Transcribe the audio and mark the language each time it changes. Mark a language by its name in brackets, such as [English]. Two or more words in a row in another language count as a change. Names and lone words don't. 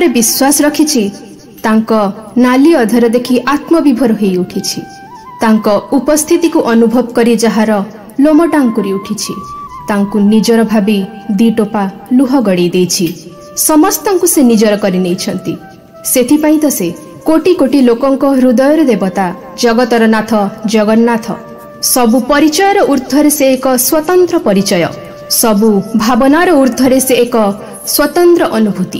[Odia] ବିଶ୍ୱାସ ରଖିଛି ତାଙ୍କୋ ନାଲି ଅଧର ଦେଖି ଆତ୍ମବିଭୋର ହୋଇ ଉଠିଛି ତାଙ୍କୋ ଉପସ୍ଥିତି କୋ ଅନୁଭବ କରି ଜହାର ଲୋମ ଟାଙ୍କୁରି ଉଠିଛି ତାଙ୍କୋ ନିଜର ଭାବି ଦି ଟୋପା ଲୁହ ଗଡ଼ି ଦେଛି ସମସ୍ତଙ୍କୁ ସେ ନିଜର କରି ନେଛନ୍ତି ସେଥି ପଇ ତ ସେ କୋଟି କୋଟି ଲୋକଙ୍କୋ ହୃଦୟର ଦେବତା ଜଗତର ନାଥ ଜଗନ୍ନାଥ ସବୁ ପରିଚୟର ଊର୍ଦ୍ଧ୍ୱରେ ସେ ଏକ ସ୍ୱତନ୍ତ୍ର ପରିଚୟ ସବୁ ଭାବନାର ଊର୍ଦ୍ଧ୍ୱରେ ସେ ଏକ ସ୍ୱତନ୍ତ୍ର ଅନୁଭୂତି।